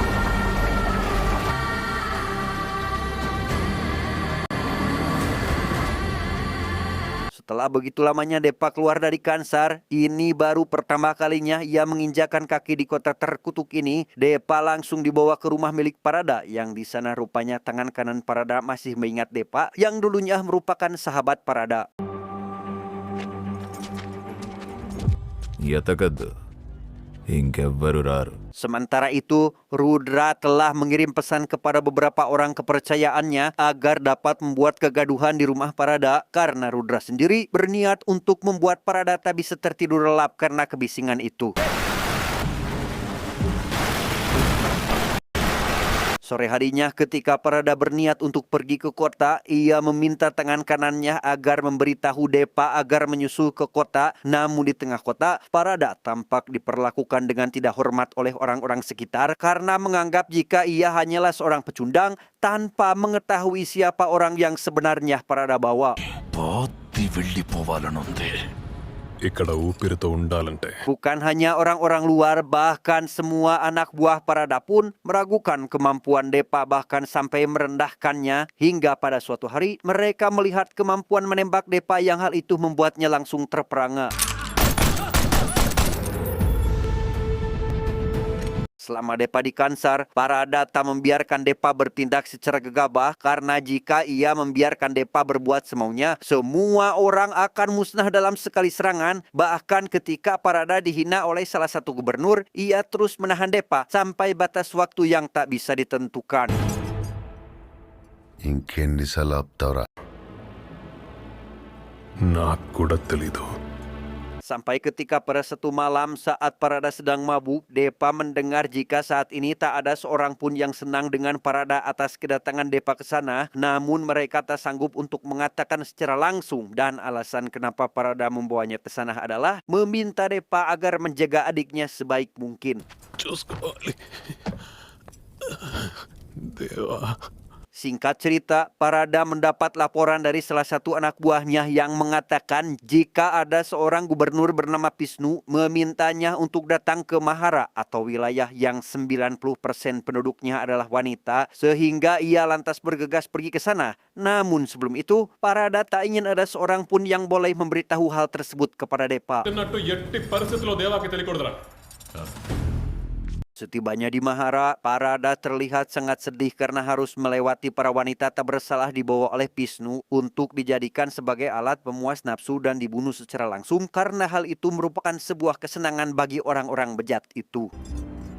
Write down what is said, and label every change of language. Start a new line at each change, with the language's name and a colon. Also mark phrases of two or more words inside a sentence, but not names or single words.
Indonesian: Setelah begitu lamanya Depa keluar dari Kansar, ini baru pertama kalinya ia menginjakan kaki di kota terkutuk ini. Depa langsung dibawa ke rumah milik Parada, yang di sana rupanya tangan kanan Parada masih mengingat Depa yang dulunya merupakan sahabat Parada.
Telugu: ఎతకద్దు ఇంకెవ్వరు రారు.
Indonesian: Sementara itu, Rudra telah mengirim pesan kepada beberapa orang kepercayaannya agar dapat membuat kegaduhan di rumah Parada karena Rudra sendiri berniat untuk membuat Parada tak bisa tertidur lelap karena kebisingan itu. Sore harinya ketika Parada berniat untuk pergi ke kota, ia meminta tangan kanannya agar memberitahu Depa agar menyusul ke kota. Namun di tengah kota, Parada tampak diperlakukan dengan tidak hormat oleh orang-orang sekitar karena menganggap jika ia hanyalah seorang pecundang tanpa mengetahui siapa orang yang sebenarnya Parada bawa.
Telugu: ఇక్కడ ఊపిరితో ఉండాలంటే
Indonesian: Bukan hanya orang-orang luar, bahkan semua anak buah Parada pun meragukan kemampuan Depa, bahkan sampai merendahkannya. Hingga pada suatu hari mereka melihat kemampuan menembak Depa yang hal itu membuatnya langsung terperangah. Selama Depa di Kansar, Parada tak membiarkan Depa bertindak secara gegabah karena jika ia membiarkan Depa berbuat semaunya, semua orang akan musnah dalam sekali serangan. Bahkan ketika Parada dihina oleh salah satu gubernur, ia terus menahan Depa sampai batas waktu yang tak bisa ditentukan.
Telugu: ఇంకెన్నిసార్లు ఆపుతావురా? నాకు కూడా తెలీదు.
Indonesian: Sampai ketika pada satu malam saat Parada sedang mabuk, Depa mendengar jika saat ini tak ada seorang pun yang senang dengan Parada atas kedatangan Depa ke sana. Namun mereka tak sanggup untuk mengatakan secara langsung, dan alasan kenapa Parada membawanya ke sana adalah meminta Depa agar menjaga adiknya sebaik mungkin.
Telugu: చూసుకోవాలి దేవా.
Indonesian: Singkat cerita, Parada mendapat laporan dari salah satu anak buahnya yang mengatakan jika ada seorang gubernur bernama Pisnu memintanya untuk datang ke Mahara atau wilayah yang 90% penduduknya adalah wanita, sehingga ia lantas bergegas pergi ke sana. Namun sebelum itu, Parada tak ingin ada seorang pun yang boleh memberitahu hal tersebut kepada Depa.
Telugu: ఎట్టి పరిస్థితిలో దేవాకి తెలియకూడదురా.
Indonesian: Setibanya di Mahara, Parada terlihat sangat sedih karena harus melewati para wanita tak bersalah dibawa oleh Pisnu untuk dijadikan sebagai alat pemuas nafsu dan dibunuh secara langsung karena hal itu merupakan sebuah kesenangan bagi orang-orang bejat itu.